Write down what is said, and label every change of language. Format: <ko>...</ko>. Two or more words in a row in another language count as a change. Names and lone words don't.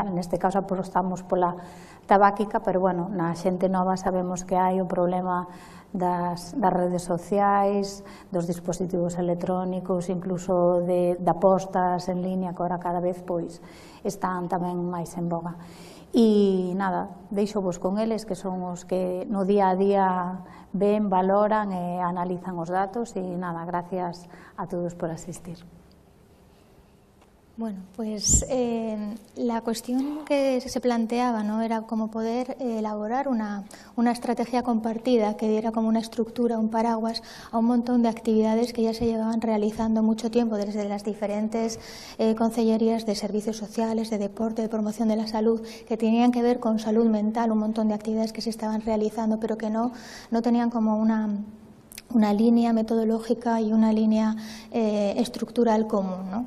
<gl>Neste caso apostamos pola tabáquica, pero na xente nova sabemos que hai o problema das redes sociais, dos dispositivos electrónicos, incluso de apostas en línea, que ahora cada vez están tamén máis en boga. E nada, deixo-vos con eles, que son os que no día a día ven, valoran e analizan os datos.</gl> <es>E nada, gracias a todos por asistir. Bueno, pues la cuestión que se planteaba, ¿no?, era cómo poder elaborar una estrategia compartida que diera como una estructura, un paraguas a un montón de actividades que ya se llevaban realizando mucho tiempo desde las diferentes concellerías de servicios sociales, de deporte, de promoción de la salud, que tenían que ver con salud mental, un montón de actividades que se estaban realizando, pero que no tenían como una línea metodológica y una línea estructural común, ¿no?</es>